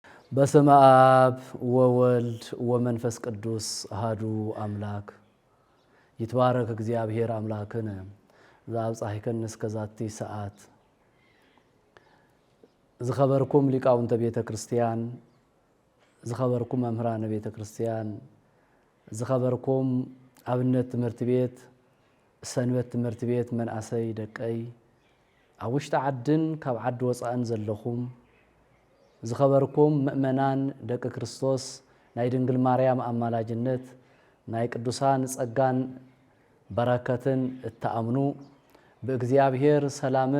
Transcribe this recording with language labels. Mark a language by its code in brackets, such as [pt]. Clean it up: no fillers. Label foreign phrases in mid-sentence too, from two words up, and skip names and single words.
[gez] በስመ አብ ወወልድ ወመንፈስ ቅዱስ አሐዱ አምላክ ይትባረክ እግዚአብሔር አምላክነ ዘአብጽሕከነ እስከ ዛቲ ሰዓት። [ti] ዝኸበርኩም ሊቃውንተ ቤተ ክርስቲያን፣ ዝኸበርኩም መምህራነ ቤተ ክርስቲያን፣ ዝኸበርኩም አብነት ትምህርት ቤት፣ ሰንበት ትምህርት ቤት መንአሰይ ደቀይ ኣብ ውሽጢ ዓድን ካብ ዓዲ ወፃእን ዘለኹም ዝኸበርኩም ምእመናን ደቂ ክርስቶስ ናይ ድንግል ማርያም አማላጅነት ናይ ቅዱሳን ጸጋን በረከትን እተኣምኑ በእግዚአብሔር ሰላምን